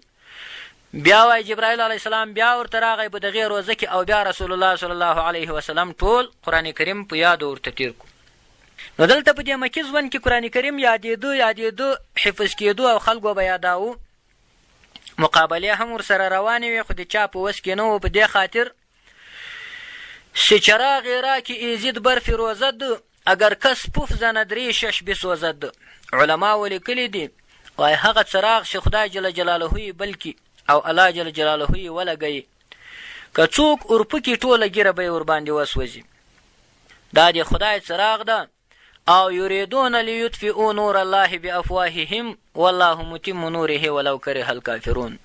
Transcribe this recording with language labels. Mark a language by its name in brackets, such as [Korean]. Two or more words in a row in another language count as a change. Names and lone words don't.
[Pashto] بیا وایي جبرائیل [Arabic] علیه السلام [Pashto] بیا ورته راغی په دغې روزه کې او بیا [Arabic] رسول الله صلی الله علیه وسلم [Pashto] ټول قرآن کریم په یادو ورته تیر کو. نو دلته په دې مکي ژوند کې قرآن کریم یادېدو حفظ کېدو او خلکو به یاداوه. مقابلې هم ورسره روانې وې خو د چا په وس کې نه و په دې خاطر چې [Persian] چراغ را کې ایزید بر فیروزد اگر کس پوف زند ریشش بسوزد. [Pashto] علما ولیکلي دي وایي هغه څراغ چې خدای [Arabic] جل جلاله [Pashto] یې بلکې او [Arabic] الله جل جلاله [Pashto] یې ولګوي که څوک اورپکي ټوله ګیره به یې ورباندې وسوځي. دا د خدای څراغ ده. [Arabic] او یریدون لیطفئوا نور الله بافواههم والله متم نوره ولو کره الکافرون.